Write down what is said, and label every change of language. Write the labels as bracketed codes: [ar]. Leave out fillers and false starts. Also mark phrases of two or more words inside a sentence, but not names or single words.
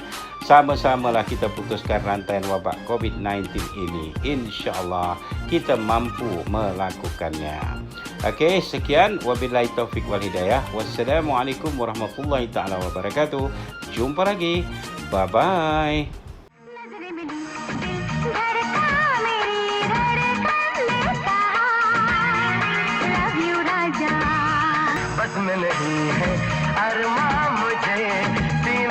[ms] Sama-samalah kita putuskan rantaian wabak COVID-19 ini. InsyaAllah kita mampu melakukannya. Okey, sekian. [ar] وبالله التوفيق والهداية. والسلام عليكم ورحمة الله تعالى وبركاته. [ms] Jumpa lagi. Bye-bye. [hi] नजरें मिली दिल धड़का मेरी धड़कन ने कहा [en] love you [hi] राजा, बस में नहीं है अरमां मुझे